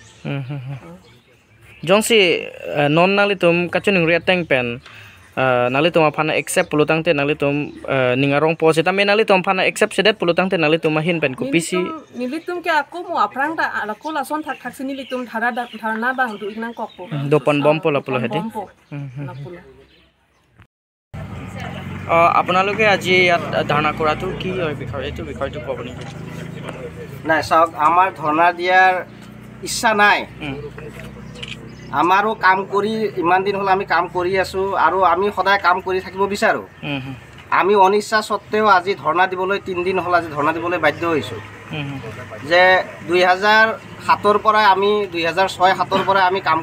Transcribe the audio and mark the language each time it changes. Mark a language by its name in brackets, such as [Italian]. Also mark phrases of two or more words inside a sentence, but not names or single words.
[Karbi] jongsi non nali tum kachuning reteng pen nali tum phana accept pulutang te nali tum ningarong pose ta me nali tum phana accept sedet pulutang te nali tum hin pen ku pisi nili tum ke aku mo aprang ta ala ko la son thak sini nili tum dharna ba du inang kok po do pon bom pola pola hete [Assamese] আপোনালোকে আজি ইয়াত ধাৰণা কৰাটো কি হয় বিষয় এইটো বিষয়টো ক'ব নেকি নাই চাওক আমাৰ ধৰ্ণা দিয়াৰ ইচ্ছা নাই আমাৰো কাম কৰি ইমান দিন হ'ল আমি কাম কৰি আছোঁ আৰু আমি সদায় কাম কৰি থাকিব বিচাৰোঁ আমি অনিচ্ছা সত্ত্বেও আজি ধৰ্ণা দিবলৈ 3 দিন হ'ল আজি ধৰ্ণা দিবলৈ বাধ্য হৈছোঁ যে 2007ৰ পৰা আমি 2006-7ৰ পৰা আমি কাম